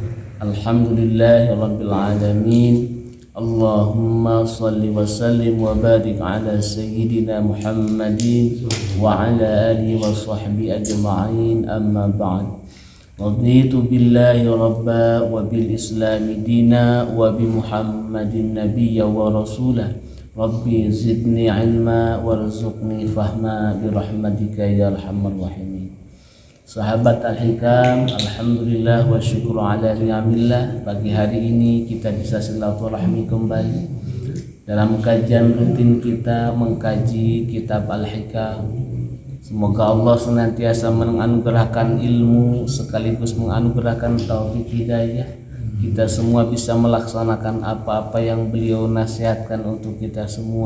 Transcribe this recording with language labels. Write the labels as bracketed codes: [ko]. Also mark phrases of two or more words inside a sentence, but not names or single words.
[ar] الحمد لله رب العالمين. اللهم صل وسلم وبارك على سيدنا محمد وعلى آله وصحبه أجمعين، أما بعد. رضيت بالله ربا وبالإسلام دينا وبمحمد نبيا ورسولا. رب زدني علما وارزقني فهما برحمتك يا أرحم الراحمين. Sahabat Al-Hikam, الحمد لله والشكر على نعم الله. [id] Pagi hari ini kita bisa silaturahmi kembali dalam kajian rutin kita mengkaji kitab Al-Hikam. Semoga Allah senantiasa menganugerahkan ilmu sekaligus menganugerahkan taufik hidayah. Kita semua bisa melaksanakan apa-apa yang beliau nasihatkan untuk kita semua.